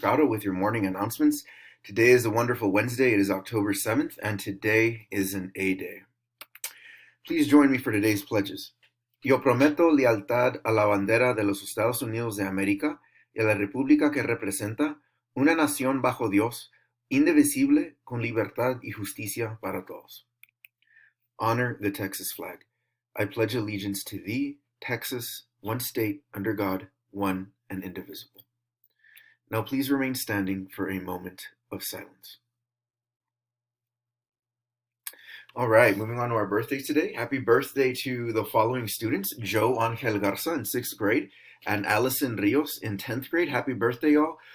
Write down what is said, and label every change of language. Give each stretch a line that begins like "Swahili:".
English: Gatto with your morning announcements. Today is a wonderful Wednesday. It is October 7th, and today is an A Day. Please join me for today's pledges.
Spanish: Yo prometo lealtad a la bandera de los Estados Unidos de América y a la república que representa una nación bajo Dios, indivisible, con libertad y justicia para todos.
English: Honor the Texas flag. I pledge allegiance to thee, Texas, one state, under God, one and indivisible. Now please remain standing for a moment of silence. All right, moving on to our birthdays today. Happy birthday to the following students: Joe Angel Garza in 6th grade and Allison Rios in 10th grade. Happy birthday, y'all.